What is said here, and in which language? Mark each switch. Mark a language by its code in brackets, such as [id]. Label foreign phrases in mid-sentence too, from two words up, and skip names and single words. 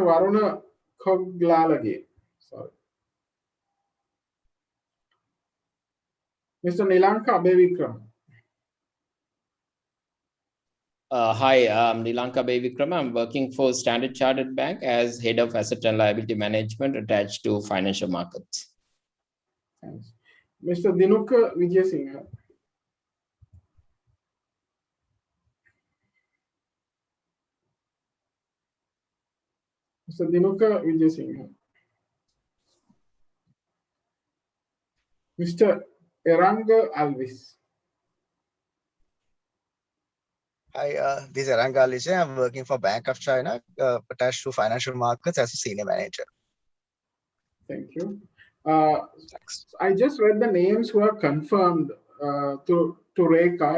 [en] Varuna Koglalage. Sorry. Mr. Nilanka Abevikram. Hi, I'm Nilanka Bevikram. I'm working for Standard Chartered Bank as Head of Asset and Liability Management attached to financial markets. Thanks. Mr. Dinuka Vijayasinghe. Mr. Dinuka Vijayasinghe. Mr. Eranga Alvis. Hi, this is Eranga Alvis. I'm working for Bank of China, attached to financial markets as a senior manager. Thank you. I just read the names who are confirmed to Rekha.